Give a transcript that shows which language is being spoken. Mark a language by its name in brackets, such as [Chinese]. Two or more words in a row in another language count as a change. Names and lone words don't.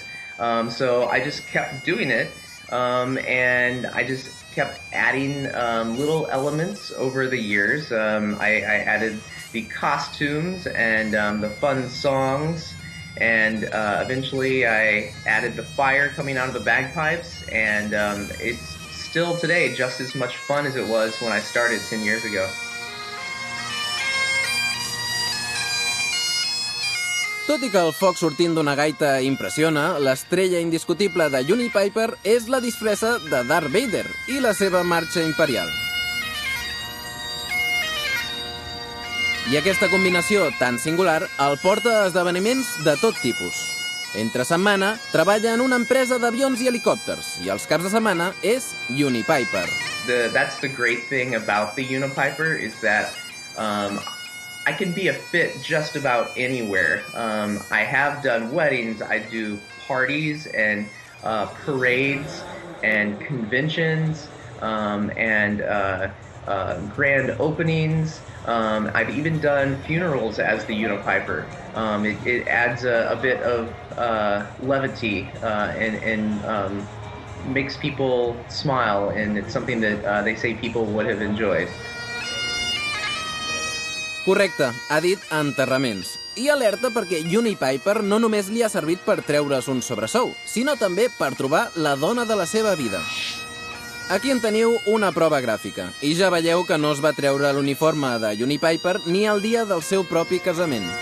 [English] So I just kept doing it, and I just kept adding little elements over the years. I added the costumes and the fun songs, and eventually I added the fire coming out of the bagpipes, and it's still today just as much fun as it was when I started 10 years ago. [Catalan] Tot i que el foc sortint d'una gaita impressiona, l'estrella indiscutible de Unipiper és la disfressa de Darth Vader i la seva marxa imperial. I aquesta combinació tan singular el porta a esdeveniments de tot tipus. Entre setmana, treballa en una empresa d'avions i helicòpters i els caps de setmana és Unipiper. [English] That's the great thing about the Unipiper is that I can be a fit just about anywhere. I have done weddings, I do parties and parades and conventions and grand openings. I've even done funerals as the Unipiper. It adds a bit of levity and makes people smile, and it's something that they say people would have enjoyed. [Catalan] Correcte, ha dit enterraments. I alerta perquè Unipiper no només li ha servit per treure's un sobresou, sinó també per trobar la dona de la seva vida. Aquí en teniu una prova gràfica, i ja veieu que no es va treure l'uniforme de Unipiper ni el dia del seu propi casament.